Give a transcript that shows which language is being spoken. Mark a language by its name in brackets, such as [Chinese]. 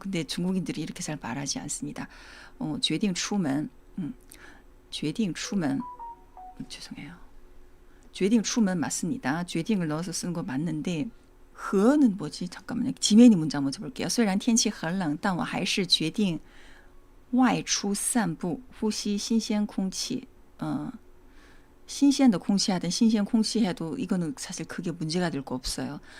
[Korean] 근데 중국인들이 이렇게 잘 말하지 않습니다. [Chinese] 决定出门 决定出门 [Korean] 죄송해요. [Chinese] 决定出门 [Korean] 맞습니다. 决定을 넣어서 쓰는 거 맞는데 和는 뭐지? 잠깐만요. 지메니 문장 먼저 볼게요. [Chinese] 虽然天气很冷但我还是决定外出散步呼吸新鲜空气 신鮮的 空气 [Korean] 하든 신鮮 空气 해도 이거는 사실 크게 문제가 될 거 없어요.